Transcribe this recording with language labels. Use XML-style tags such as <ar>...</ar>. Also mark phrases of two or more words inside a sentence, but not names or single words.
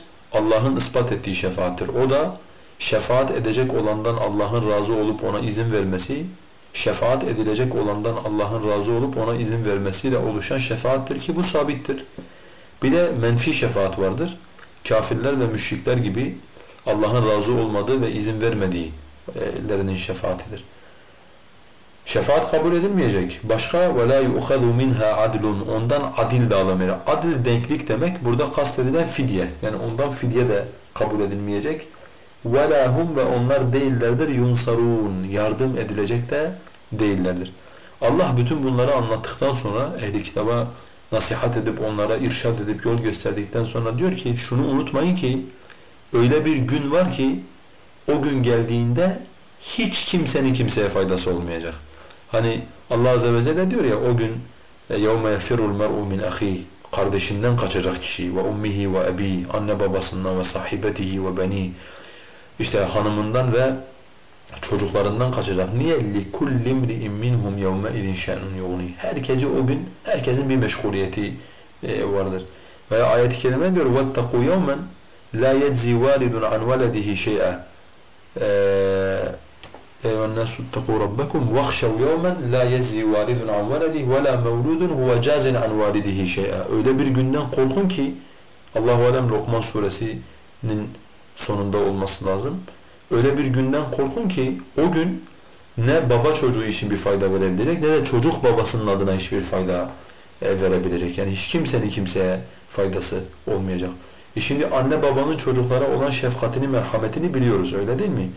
<tr>Allah'ın ispat ettiği şefaattir. O da şefaat edecek olandan Allah'ın razı olup ona izin vermesi, şefaat edilecek olandan Allah'ın razı olup ona izin vermesiyle oluşan şefaattir ki bu sabittir. Bir de menfi şefaat vardır. Kafirler ve müşrikler gibi Allah'ın razı olmadığı ve izin vermediğilerinin şefaatidir. Şefaat kabul edilmeyecek. Başka</tr> <ar>وَلَا يُؤْخَذُ مِنْهَا عَدْلٌ</ar> <tr>Ondan adil de alamayacak. Adil denklik demek burada kastedilen fidye. Yani ondan fidye de kabul edilmeyecek.</tr> <ar>وَلَا هُمْ</ar> <tr>Ve onlar değillerdir yunsarun Yardım edilecek de değillerdir. Allah bütün bunları anlattıktan sonra ehli kitaba nasihat edip onlara irşad edip yol gösterdikten sonra diyor ki şunu unutmayın ki öyle bir gün var ki o gün geldiğinde hiç kimsenin kimseye faydası olmayacak. Hani Allah</tr> <ar>عز وجل</ar> <tr>diyor ya o gün</tr> <ar>يَوْمَ يَفِرُّ الْمَرْءُ مِنْ أَخِيهِ</ar> <tr>Kardeşinden kaçacak kişi</tr> <ar>وأمه وأبيه</ar> <tr>anne babasından</tr> <ar>وصاحبته وبنيه</ar> <tr>işte hanımından ve çocuklarından kaçacak. Niye?</tr> <ar>لِكُلِّ مْرِئٍ مِّنْهُمْ يَوْمَئِذٍ شَأْنٌ يُغْنِيهِ</ar> <tr>Herkesi o gün, herkesin bir meşguliyeti vardır. Veya ayet-i kerime diyor</tr> <ar>وَاتَّقُوا يَوْمًا لَا يَجْزِي وَالِدٌ عَنْ وَلَدِهِ شَيْئًا اَيْوَا النَّاسُ اتَّقُوا رَبَّكُمْ وَاخْشَوْا يَوْمًا لَا يَجْزِي وَالِدٌ عَنْ وَلَدِهِ وَلَا مَوْلُودٌ هُوَ جَازٍ عَنْ وَالِدِهِ شَيْئًا</ar> <tr>Öyle bir günden korkun ki Allah-u Alem Lokman suresinin sonunda olması lazım. Öyle bir günden korkun ki o gün ne baba çocuğu için bir fayda verebilecek ne de çocuk babasının adına hiçbir fayda verebilecek. Yani hiç kimsenin kimseye faydası olmayacak. Şimdi anne babanın çocuklara olan şefkatini, merhametini biliyoruz öyle değil mi?</tr>